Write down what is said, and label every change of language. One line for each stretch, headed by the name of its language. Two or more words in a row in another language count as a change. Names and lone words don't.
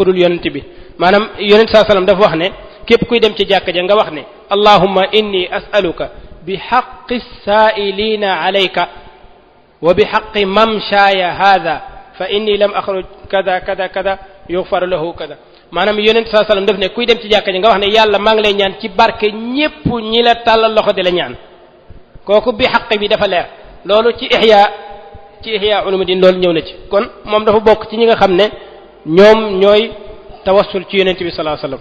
Wolof: dul yonent bi maanaam Yonent saa sallam dafa wax ne képp kuy dem ci jàkka ja nga wax ne
Arabic: اللهم إني أسألك بحق السائلين عليك وبحق ممشاي هذا فإني لم أخرج
Wolof: kada kada kada
Arabic: يغفر له
Wolof: kada maanaam yonent saa sallam daf ne kuy dem ci jàkka ji nga wax ne yàlla maa ngi lay ñaan ci barke ñépp ñi la tàllal loxo di la ñaan kooku bi xaq bi dafa leer loolu ci ihya ulumuddin loolu ñëw na ci kon moom dafa bokk ci ñi nga xam ne ñoom ñooy tawassul ci yonent bi
Arabic: صلى الله عليه وسلم.